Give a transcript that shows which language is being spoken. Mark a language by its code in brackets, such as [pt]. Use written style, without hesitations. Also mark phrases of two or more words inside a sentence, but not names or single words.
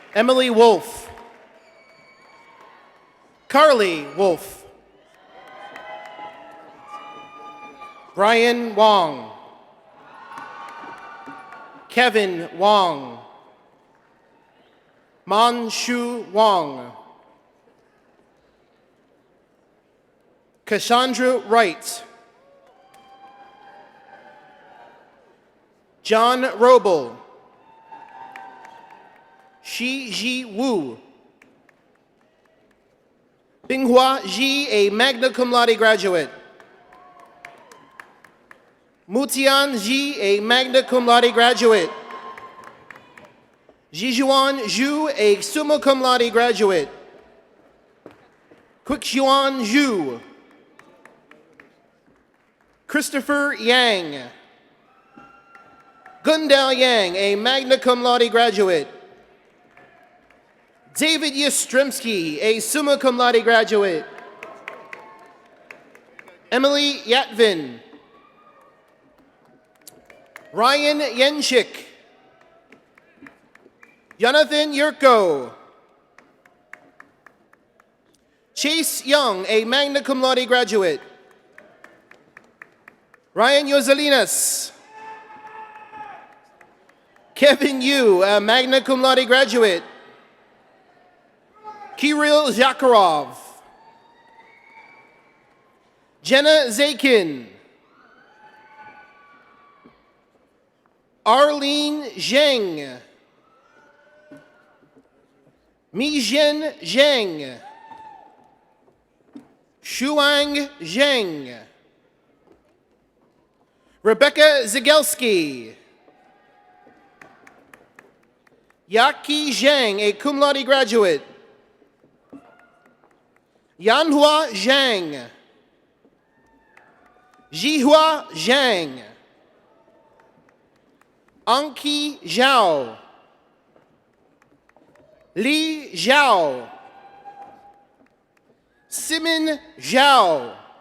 [en] Emily Wolf. Carly Wolf. Brian Wong. Kevin Wong. Man Shu Wong. Cassandra Wright. John Roble. Shi Ji Wu. Binghua Ji, a magna cum laude graduate. Mutian Ji, a magna cum laude graduate. Jijuan Zhu, a summa cum laude graduate. Quickshuan Zhu. Christopher Yang. Gundao Yang, a magna cum laude graduate. David Yastrzemski, a summa cum laude graduate. Emily Yatvin. Ryan Yenchik. Jonathan Yurko. Chase Young, a magna cum laude graduate. Ryan Yozelinas. Kevin Yu, a magna cum laude graduate. Kirill Zakharov. Jenna Zakin. Arlene Zheng. Mijin Zheng. Shuang Zheng. Rebecca Zigelski. Yaqi Zhang, a cum laude graduate. Yanhua Zhang. Jihua Zhang. Anki Zhao. Li Zhao. Simon Zhao.